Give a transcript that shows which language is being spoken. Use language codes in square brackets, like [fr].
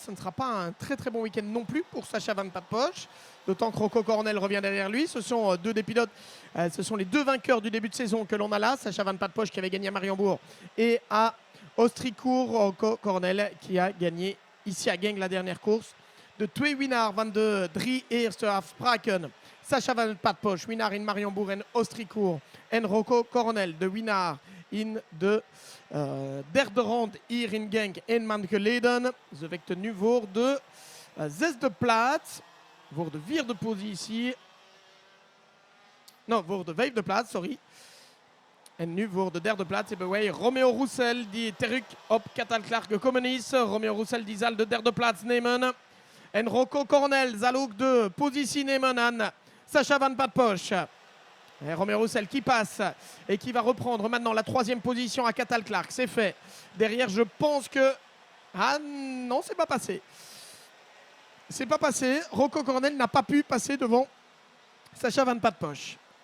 [fr] Ce ne sera pas un très très bon week-end non plus pour Sacha Van Patpoche. D'autant que Rocco Coronel revient derrière lui. Ce sont deux des pilotes, ce sont les deux vainqueurs du début de saison que l'on a là. Sacha Van Patpoche qui avait gagné à Mariembourg et à Ostricourt. Rocco Coronel qui a gagné ici à Genk la dernière course. [nl] De twee winnaar van de 3 eerste afspraken. Sacha Van Patpoche, winnaar in Mariembourg en Ostricourt. En Rocco Coronel, de winnaar in de derde ronde hier in Genk 1 maand geleden. Ze wekte nu voor de 6e plaats. Voor de 4e positie. Non, voor de 5e plaats, sorry. En nu voor de 3e plaats hebben wij Romeo Roussel die terug op Cathal Clark gekomen is. Romeo Roussel die zal de 3e plaats nemen. En Rocco Coronel zal ook de positie nemen aan Sacha Van Patpoche. [fr] Et Romeo Roussel qui passe et qui va reprendre maintenant la 3e position à Cathal Clark. C'est fait. Derrière, je pense que... Ah non, c'est pas passé. C'est pas passé. Rocco Coronel n'a pas pu passer devant Sacha Van Patpoche.